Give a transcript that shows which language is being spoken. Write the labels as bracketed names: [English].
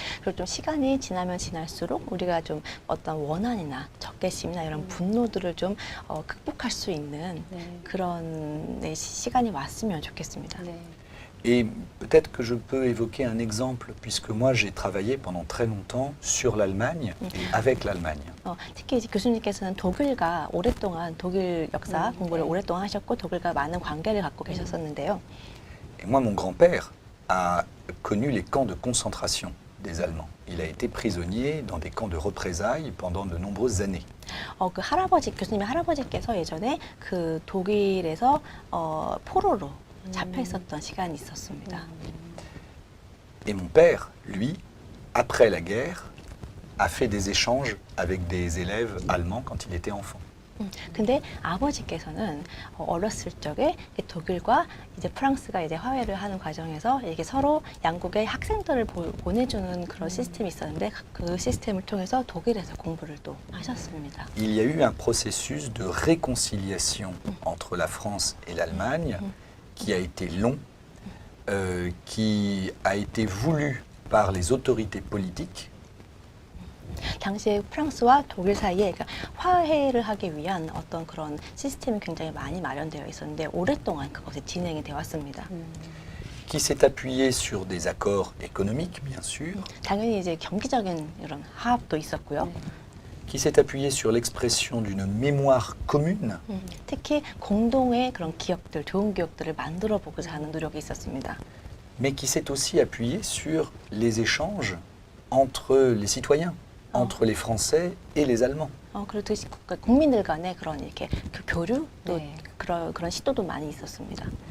[Korean] 그리고 좀 시간이 지나면 지날수록 우리가 좀 어떤 원한이나 적개심이나 이런 분노들을 좀 극복할 수 있는 그런 시간이 왔으면 좋겠습니다. 네. [French] Et peut-être que je peux évoquer un exemple, puisque moi j'ai travaillé pendant très longtemps sur l'Allemagne et avec l'Allemagne. [Korean] 특히 이제 교수님께서는 독일과 오랫동안 독일 역사 공부를 오랫동안 하셨고 독일과 많은 관계를 갖고 계셨었는데요. [French] Et moi, mon grand-père a connu les camps de concentration des Allemands. Il a été prisonnier dans des camps de représailles pendant de nombreuses années. [Korean] 그 할아버지 교수님의 할아버지께서 예전에 그 독일에서 포로로 잡혀 있었던 시간이 있었습니다. [French] Et mon père, lui, après la guerre, a fait des échanges avec des élèves allemands quand il était enfant. [Korean] 근데 아버지께서는 어렸을 적에 독일과 이제 프랑스가 이제 화해를 하는 과정에서 이게 서로 양국의 학생들을 보내주는 그런 시스템이 있었는데 그 시스템을 통해서 독일에서 공부를 또 하셨습니다. [French] Il y a eu un processus de réconciliation entre la France et l'Allemagne qui a été long, qui a été voulu par les autorités politiques. [Korean] 당시에 프랑스와 독일 사이에 그러니까 화해를 하기 위한 어떤 그런 시스템이 굉장히 많이 마련되어 있었는데 오랫동안 그것이 진행이 되어 왔습니다. [French] Qui s'est appuyé sur des accords économiques, bien sûr, [Korean] 당연히 이제 경기적인 이런 화합도 있었고요. [French] qui s'est appuyé sur l'expression d'une mémoire commune, [Korean] 특히 공동의 그런 기억들, 좋은 기억들을 만들어 보고자 하는 노력이 있었습니다. [French] mais qui s'est aussi appuyé sur les échanges entre les citoyens, entre les Français et les Allemands. [Korean] 그리고 국민들 간의 그런 이렇게 그 교류 또 네. 그런 시도도 많이 있었습니다.